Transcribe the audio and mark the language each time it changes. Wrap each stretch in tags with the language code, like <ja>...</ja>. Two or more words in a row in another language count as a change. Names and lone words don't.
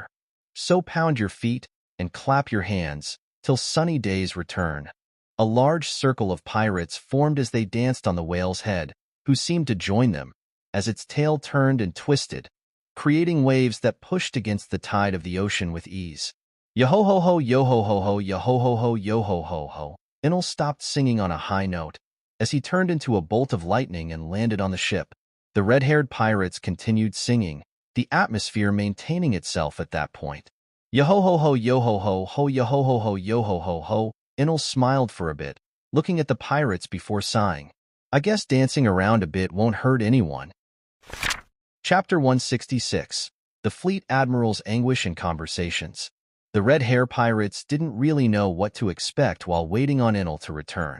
<en>So pound your feet and clap your hands till sunny days return. A large circle of pirates formed as they danced on the whale's head, who seemed to join them, as its tail turned and twisted, creating waves that pushed against the tide of the ocean with ease. Yo-ho-ho-ho, yo-ho-ho-ho, yo-ho-ho-ho, yo-ho-ho-ho. Enel stopped singing on a high note, as he turned into a bolt of lightning and landed on the ship. The red-haired pirates continued singing, the atmosphere maintaining itself at that point. Yo-ho-ho-ho, yo-ho-ho-ho, yo-ho-ho-ho, yo-ho-ho-ho. Enel smiled for a bit, looking at the pirates before sighing. I guess dancing around a bit won't hurt anyone. Chapter 166. The Fleet Admiral's Anguish and Conversations. The Red Hair Pirates didn't really know what to expect while waiting on Enel to return.</en>